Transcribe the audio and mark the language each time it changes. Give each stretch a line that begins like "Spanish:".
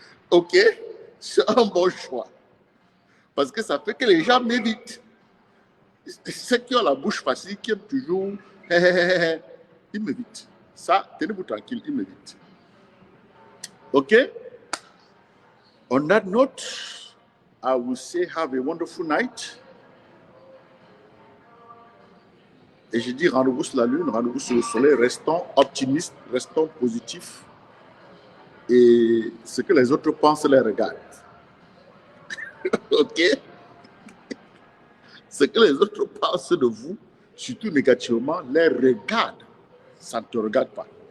French: OK? C'est un bon choix. Parce que ça fait que les gens m'évitent. Ceux qui ont la bouche facile, qui aiment toujours, ils m'évitent. Ça, tenez-vous tranquille, ils m'évitent. OK?
English: On that note, I will say have a wonderful night.
French: Et je dis rendez-vous sur la lune, rendez-vous sur le soleil, restons optimistes, restons positifs. Et ce que les autres pensent, les regarde. OK? Ce que les autres pensent de vous, surtout négativement, les regarde. Ça ne te regarde pas.